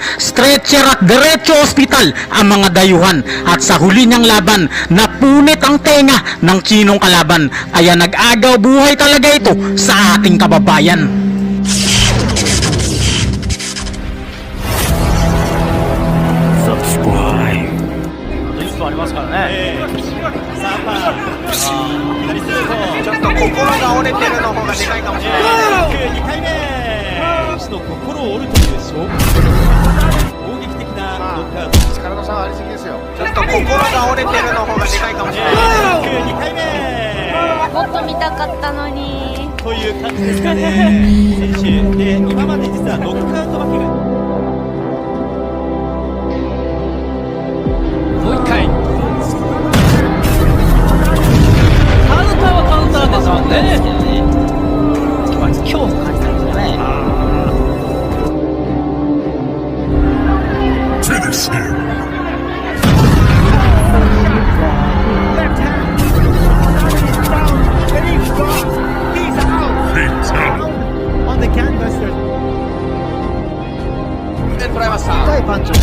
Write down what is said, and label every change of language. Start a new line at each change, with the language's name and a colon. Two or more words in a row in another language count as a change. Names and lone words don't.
Filipino: Stretcher at diretso ospital ang mga dayuhan, at sa huli niyang laban, napunit ang tenga ng Chinong kalaban. Kaya nag-agaw buhay talaga ito sa ating kababayan. Subscribe.
Japanese: ありますからね。ちょっと心が折れてるの方がでかいかもしれない。 2回目一度心を折るという衝撃的なノックアウト。力の差はありすぎですよ。ちょっと心が折れてるの方がでかいかもしれない。 2回目もっと見たかったのに。という感じですかね。選手で今まで実はノックアウト負けがもう一回カウンターはカウンターですもんね。恐怖感じたんですよね。
English: Left hand. Down. And he's gone. He's out. On the canvas. There's
Japanese: 捉えました。深いパンチを